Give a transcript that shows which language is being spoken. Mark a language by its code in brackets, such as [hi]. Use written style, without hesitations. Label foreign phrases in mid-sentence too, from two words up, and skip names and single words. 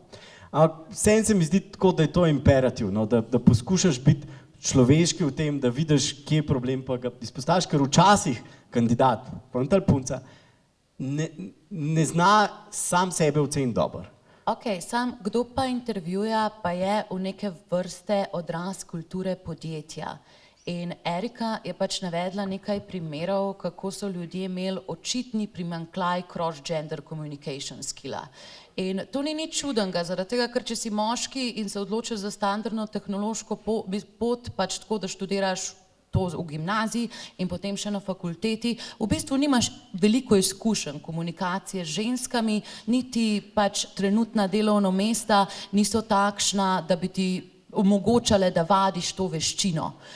[sl] Ampak vseeno se mi zdi tako, da je to imperativ, no, da poskušaš biti človeški v tem, da vidiš, kje je problem, pa ga izpostaviš, ker včasih kandidat, fant ali punca, ne zna sam sebe oceniti dobro. Ok, sam kdo pa intervjuja, pa je v neke vrste odraz kulture podjetja. In Erika je pač navedla nekaj primerov, kako so ljudje imeli očitni primanjkljaj [en] cross-gender communication skilla. [sl] In to ni nič čudenega, zaradi tega, ker če si moški in se odločiš za standardno tehnološko pot, pač tako, da študiraš to v gimnaziji in potem še na fakulteti, v bistvu nimaš veliko izkušenj komunikacije z ženskami, niti pač trenutna delovna mesta niso takšna, da bi ti omogočale, da vadiš to veščino.